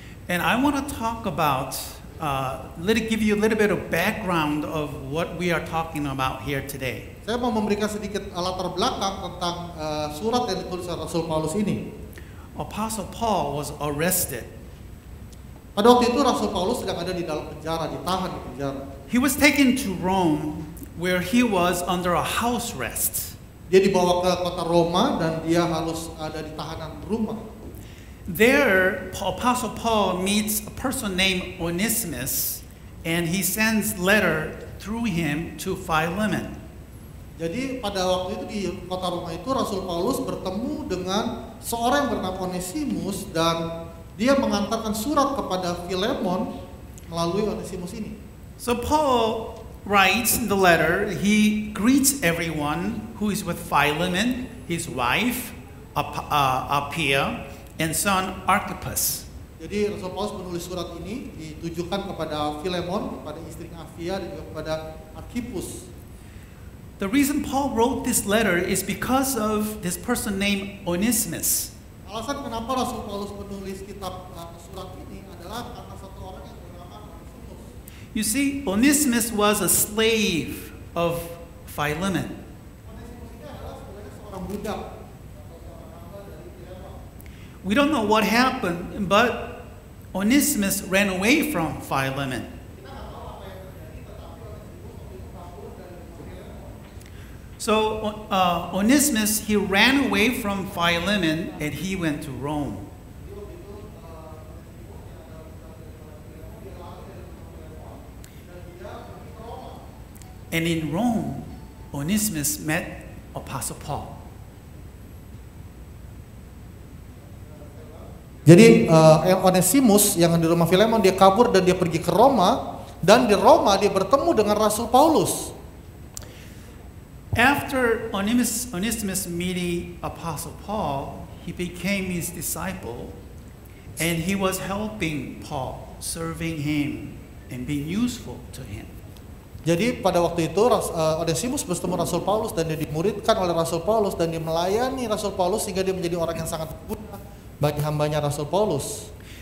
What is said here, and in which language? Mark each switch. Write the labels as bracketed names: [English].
[English] And I want to talk about, give you a little bit of background of what we are talking about here today. [Indonesian] Saya mau memberikan sedikit latar belakang tentang surat yang ditulis oleh Rasul Paulus ini. [English] Apostle Paul was arrested. [Indonesian] Pada waktu itu Rasul Paulus sedang ada di dalam penjara, ditahan di penjara. [English] He was taken to Rome, where he was under a house arrest. [Indonesian] Dia dibawa ke kota Roma dan dia harus ada di tahanan rumah. [English] There, Apostle Paul meets a person named Onesimus, and he sends letter through him to Philemon. [Indonesian] Jadi pada waktu itu di kota Roma itu Rasul Paulus bertemu dengan seorang yang bernama Onesimus dan dia mengantarkan surat kepada Filemon melalui Onesimus ini. [English] So Paul writes in the letter, he greets everyone who is with Philemon, his wife, Apphia, and son Archippus. [Indonesian] Jadi Rasul Paulus menulis surat ini ditujukan kepada Filemon, kepada istrinya Apphia dan juga kepada Archippus. [English] The reason Paul wrote this letter is because of this person named Onesimus. [Indonesian] Alasan kenapa Rasul Paulus menulis kitab surat ini adalah karena satu orang yang bernama Onesimus. [English] You see, Onesimus was a slave of Philemon. [Indonesian] Onesimus ini adalah sebenarnya seorang budak. [English] We don't know what happened, but Onesimus ran away from Philemon. So Onesimus, he ran away from Philemon and he went to Rome. And in Rome, Onesimus met Apostle Paul. [Indonesian] Jadi Onesimus yang di rumah Filemon dia kabur dan dia pergi ke Roma, dan di Roma dia bertemu dengan Rasul Paulus. [English] After Onesimus meeting Apostle Paul, he became his disciple, and he was helping Paul, serving him, and being useful to him. [Indonesian] Jadi pada waktu itu Onesimus bertemu Rasul Paulus dan dia dimuridkan oleh Rasul Paulus dan dia melayani Rasul Paulus sehingga dia menjadi orang yang sangat berguna bagi hambanya Rasul Paulus.